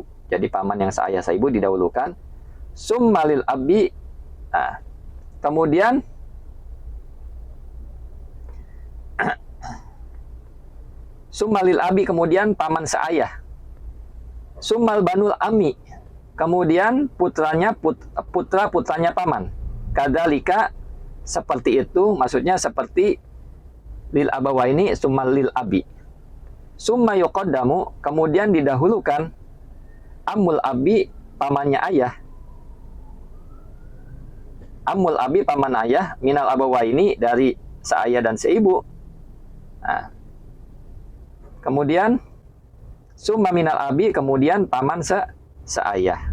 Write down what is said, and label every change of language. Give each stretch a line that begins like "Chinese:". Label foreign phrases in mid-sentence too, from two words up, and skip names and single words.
Indonesian: Jadi paman yang seayah seibu didahulukan.
Arabic: ثم للأب,
Indonesian: nah, kemudian
Arabic: ثم للأب,
Indonesian: kemudian paman seayah.
Arabic: ثم بنو العم,
Indonesian: kemudian putranya paman. Kadzalika, seperti itu, maksudnya seperti
Arabic: للأبوين ثم للأب. ثم يقدم,
Indonesian: kemudian didahulukan
Arabic: عم الأب,
Indonesian: pamannya ayah.
Arabic: عم الأب,
Indonesian: paman ayah,
Arabic: من الأبوين,
Indonesian: dari seayah dan seibu. Nah, kemudian
Arabic: ثم من الأب,
Indonesian: kemudian paman seayah.